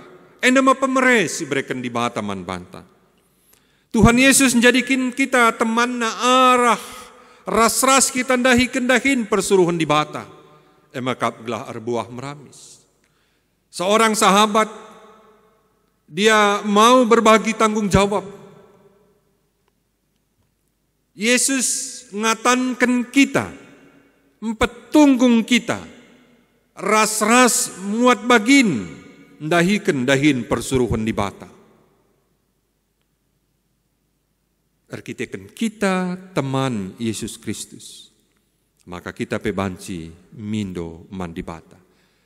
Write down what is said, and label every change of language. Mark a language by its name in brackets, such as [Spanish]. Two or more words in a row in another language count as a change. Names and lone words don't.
[Batak Karo] Endama pemereh si berikan di bataman banta. [Indonesian] Tuhan Yesus menjadikan kita [Batak Karo] teman na arah ras-ras kita kendahin persuruhan di bata. Emakap gelah arbuah meramis. [Indonesian] Seorang sahabat, dia mau berbagi tanggung jawab. [Batak Karo] Yesus ngatankan kita, empetunggung kita, ras-ras muat bagin, dahin persuruhan di bata. Arkiteken kita teman Yesus Kristus, maka kita pebanci mindo man di bata.